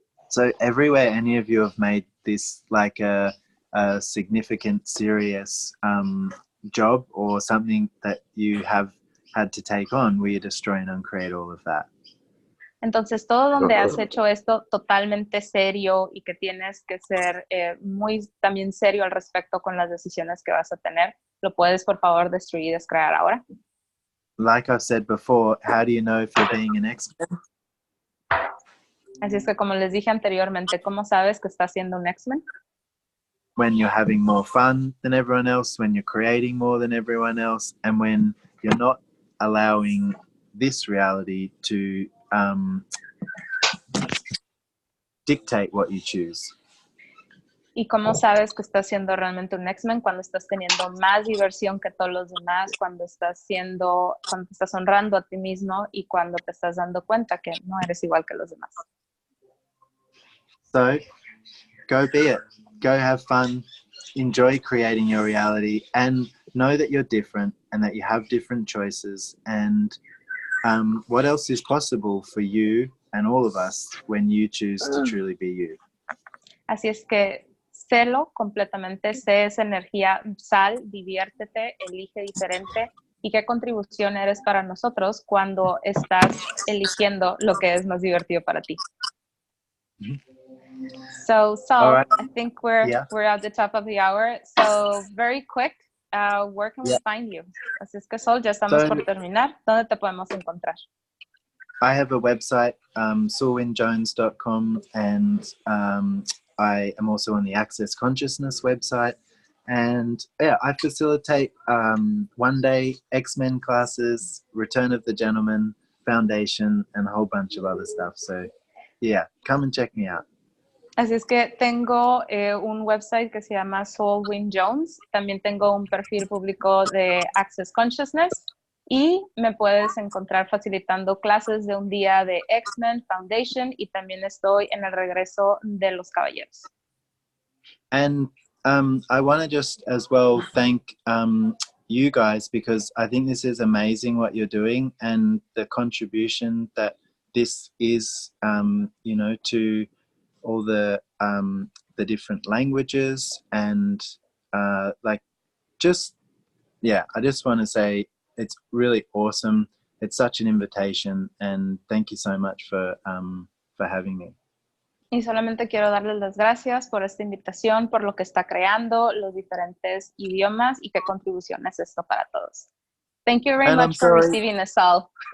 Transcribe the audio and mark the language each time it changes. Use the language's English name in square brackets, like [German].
[English] So everywhere any of you have made this like a significant, serious job or something that you have had to take on, we destroy and uncreate all of that. [Spanish] Entonces, todo donde has hecho esto totalmente serio y que tienes que ser muy también serio al respecto con las decisiones que vas a tener, ¿lo puedes, por favor, destruir y descrear ahora? [English] Like I've said before, how do you know if you're being an X-Men? [Spanish] Así es que, como les dije anteriormente, ¿cómo sabes que estás siendo un X-Men? [English] When you're having more fun than everyone else, when you're creating more than everyone else, and when you're not allowing this reality to dictate what you choose. [Spanish] ¿Y cómo sabes que estás siendo realmente un X-Men? Cuando estás teniendo más diversión que todos los demás, cuando te estás honrando a ti mismo y cuando te estás dando cuenta que no eres igual que los demás. [English] So, go be it. Go have fun. Enjoy creating your reality and know that you're different and that you have different choices and what else is possible for you and all of us when you choose to truly be you. [Spanish] Así es que sélo completamente, sé esa energía, sal, diviértete, elige diferente y qué contribución eres para nosotros cuando estás eligiendo lo que es más divertido para ti. [English] So, Saul, right. I think we're at the top of the hour. So, very quick, where can we find you? [Spanish] Así es que, Saul, ya estamos por terminar. ¿Dónde te podemos encontrar? [English] I have a website, sulwynn-jones.com, and I am also on the Access Consciousness website. And yeah, I facilitate one-day X-Men classes, Return of the Gentleman, Foundation, and a whole bunch of other stuff. So yeah, come and check me out. [Spanish] Así es que tengo un website que se llama Sul Wynn-Jones. También tengo un perfil público de Access Consciousness. Y me puedes encontrar facilitando clases de un día de X-Men Foundation y también estoy en el regreso de los caballeros. [English] And I want to just as well thank you guys because I think this is amazing what you're doing and the contribution that this is, you know, to all the different languages and like just, yeah, I just want to say it's really awesome. It's such an invitation and thank you so much for having me. [Spanish] Y solamente quiero darles las gracias por esta invitación, por lo que está creando, los diferentes idiomas y qué contribución es esto para todos. [English] Thank you very much for receiving us all.